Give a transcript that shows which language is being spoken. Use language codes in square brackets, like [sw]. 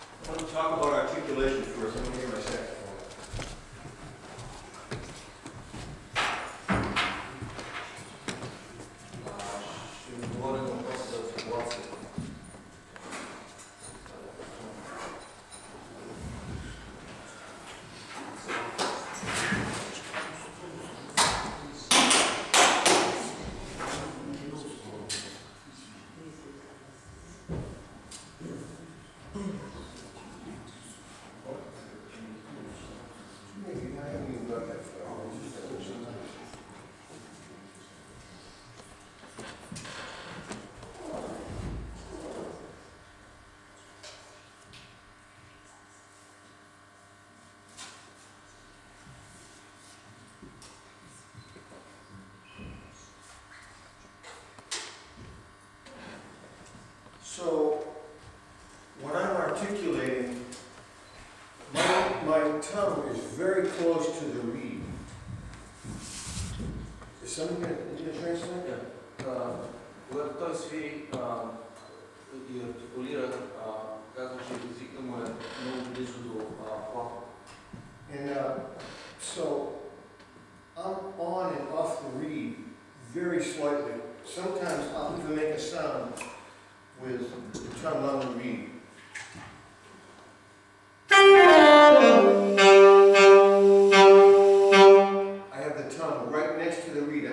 [en] I want to talk about articulation first. Let me hear my saxophone. [bg] Ще ви говоря на въпроса за артикулацията. [en] Maybe I haven't even got that far. So, when I'm articulating, my tongue is very close to the reed. Is someone going to translate? [bg] Когато той свири и артикулира, казва, че езика му е много близо до плата. [en] And so, I'm on and off the reed very slightly. Sometimes I'll even make a sound with the tongue on the reed. I have the tongue right next to the reed.